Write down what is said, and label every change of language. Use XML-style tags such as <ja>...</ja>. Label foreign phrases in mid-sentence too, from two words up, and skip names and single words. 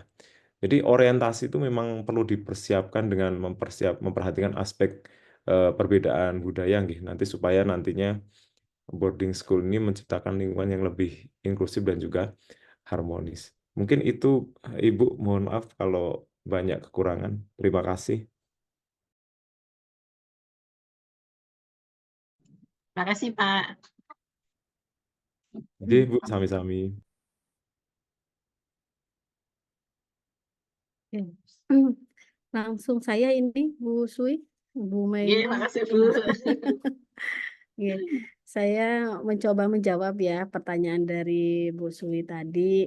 <id>Jadi orientasi itu memang perlu dipersiapkan dengan memperhatikan aspek perbedaan budaya nggih, nanti supaya nantinya</id> <en>boarding school</en> <id>ini menciptakan lingkungan yang lebih inklusif dan juga harmonis. Mungkin itu Ibu, mohon maaf kalau banyak kekurangan. Terima kasih. Terima kasih Pak. Jadi Bu, sami-sami. Oke. Langsung saya ini Bu Sui, Bu Iya, Mei. makasih Bu. Oke. Saya mencoba menjawab ya pertanyaan dari Bu Sui tadi.</id>